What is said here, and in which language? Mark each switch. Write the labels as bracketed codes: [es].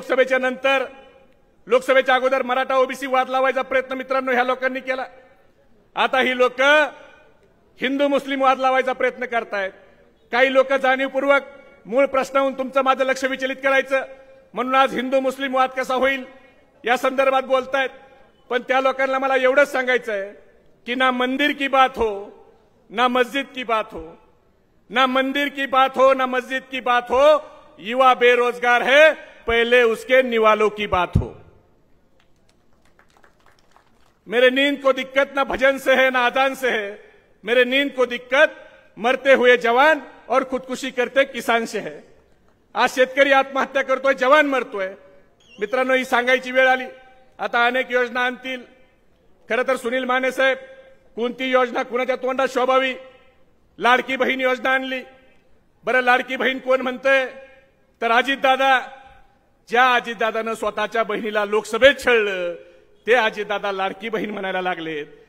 [mr] लोकसभेच्या नंतर, लोकसभेच्या अगोदर मराठा ओबीसी वाद लावायचा प्रयत्न मित्रांनो ह्या लोकांनी केला. आता ही लोक हिंदू मुस्लिम वाद लावायचा प्रयत्न करतायत. काही लोक जाणीवपूर्वक मूळ प्रश्नावरून तुमचं माझं लक्ष विचलित करायचं म्हणून आज हिंदू मुस्लिम वाद कसा होईल या संदर्भात बोलतायत. पण त्या लोकांना मला एवढंच सांगायचंय की [hi] ना मंदिर की बात हो ना मस्जिद की बात हो, ना मंदिर की बात हो ना मस्जिद की बात हो, युवा बेरोजगार है पहले उसके निवालों की बात हो. मेरे नींद को दिक्कत ना भजन से है ना अजान से है, मेरे नींद को दिक्कत मरते हुए जवान और खुदकुशी करते किसान से है. [mr] आज शेतकरी आत्महत्या करतोय, जवान मरतोय. मित्रांनो ही सांगायची वेळ आली. आता अनेक योजना आणतील. खरं तर सुनील माने साहेब कोणती योजना कुणाच्या तोंडात शोभावी, लाडकी बहीण योजना आणली. बरं लाडकी बहीण कोण म्हणतंय? तर अजितदादा. ज्या अजितदादानं स्वतःच्या बहिणीला लोकसभेत छळलं ते अजितदादा लाडकी बहीण म्हणायला लागलेत.